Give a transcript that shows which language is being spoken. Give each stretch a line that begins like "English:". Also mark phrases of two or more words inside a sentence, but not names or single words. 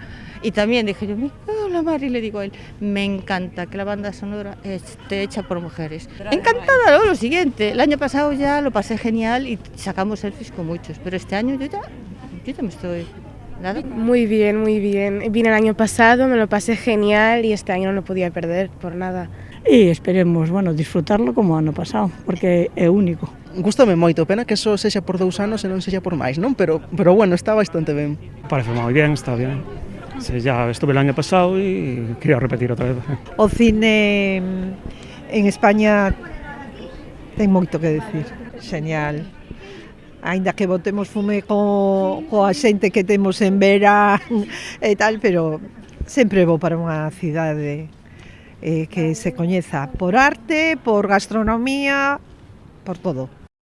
Spanish: Y también dije yo, hola Mari, le digo a él, me encanta que la banda sonora esté hecha por mujeres. Encantada, ¿no? Lo siguiente, el año pasado ya lo pasé genial y sacamos selfies con muchos, pero este año yo ya me estoy... ¿Nada? Muy bien, muy bien. Vine el año pasado, me lo pasé genial y este año no lo podía perder por nada.
Galician: E esperemos, bueno, disfrutarlo como o ano pasado, porque é único. Gústame moito, pena que só sexa por 2 anos e non sexa por máis, non? Pero bueno, está bastante ben. Parece moi bien,
Spanish: está bien. Sí, ya estuve el año pasado y quería repetir outra vez.
Galician: O cine en España ten moito que decir, xeñal. Aínda que botemos fume coa xente que temos en Vera e tal, pero sempre vou para unha cidade que se coñeza por arte, por gastronomía, por todo.